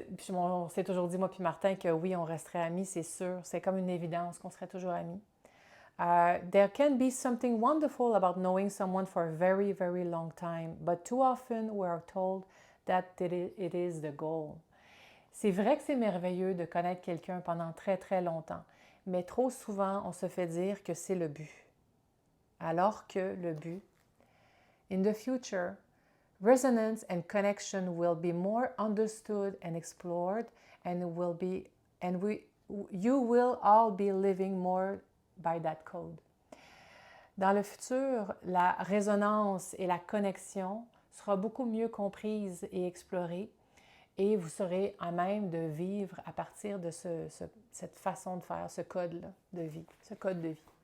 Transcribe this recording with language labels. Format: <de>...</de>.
<fr>On s'est toujours dit, moi puis Martin, que oui, on resterait amis, c'est sûr. C'est comme une évidence qu'on serait toujours amis.</fr> <en>There can be something wonderful about knowing someone for a very, very long time, but too often we are told that it is the goal.</en> <fr>C'est vrai que c'est merveilleux de connaître quelqu'un pendant très, très longtemps, mais trop souvent, on se fait dire que c'est le but. Alors que le but,</fr> <en>in the future, resonance and connection will be more understood and explored, and you will all be living more by that code.</en> <fr>Dans le futur, la résonance et la connexion sera beaucoup mieux comprise et explorée, et vous serez à même de vivre à partir de cette façon de faire, ce code-là de vie, ce code de vie.</fr>